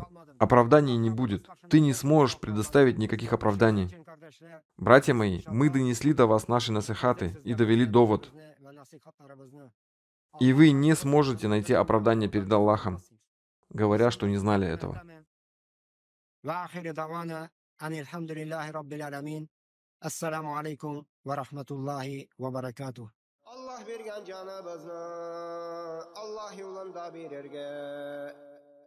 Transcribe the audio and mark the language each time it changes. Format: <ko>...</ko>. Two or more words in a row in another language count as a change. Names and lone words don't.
<ru>Оправданий не будет. Ты не сможешь предоставить никаких оправданий». Братья мои, мы донесли до вас наши насихаты и довели довод. И вы не сможете найти оправдание перед Аллахом, говоря, что не знали этого.</ru> <ar>الحمد لله رب العالمين. السلام عليكم ورحمة الله وبركاته. Allah bergan canımızı Allah yolunda bir erge</ar>